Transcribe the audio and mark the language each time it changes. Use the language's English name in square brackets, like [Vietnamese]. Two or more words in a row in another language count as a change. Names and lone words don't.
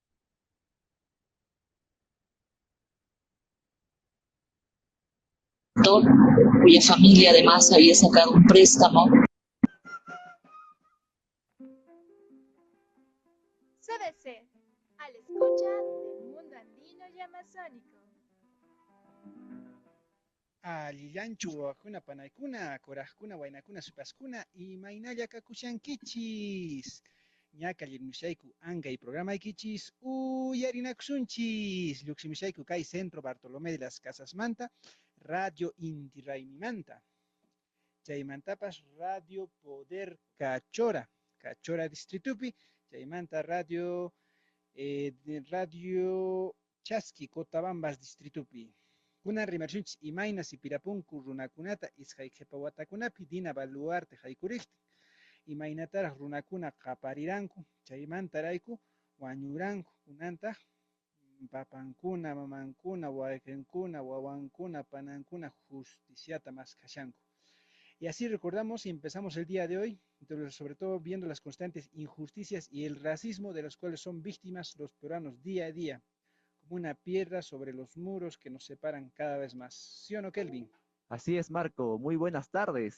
[Spanish] Cuya familia además había sacado un préstamo. CDC, a la escucha del mundo andino y amazónico. [Quechua] Alillanchu wawakuna panaykuna kurajkuna waynakuna supaskuna y mainalla kakushankichis ñaka lirmushayku angay programaykichis uyarinakusunchis lluqsimushayku kay Centro Bartolomé de las Casas Manta Radio Inti Raymimanta chaymantapas Radio Poder Cachora Distritupi chaymanta Radio Chasqui Cotabambas Distritupi kunan rimarshunchis imayna sipirapunku runakunata isqay qhipa watakunapi Dina Baluarte haykuriqtin imaynataraq runakuna qapariranku chaymantarayku wañuranku kunantaq papankuna mamankuna wayqinkuna wawankuna panankuna justiciata maskashanku [Spanish] y así recordamos y empezamos el día de hoy, sobre todo viendo las constantes injusticias y el racismo de los cuales son víctimas los peruanos día a día, como una piedra sobre los muros que nos separan cada vez más. ¿Sí o no, Kelvin? Así es, Marco. Muy buenas tardes.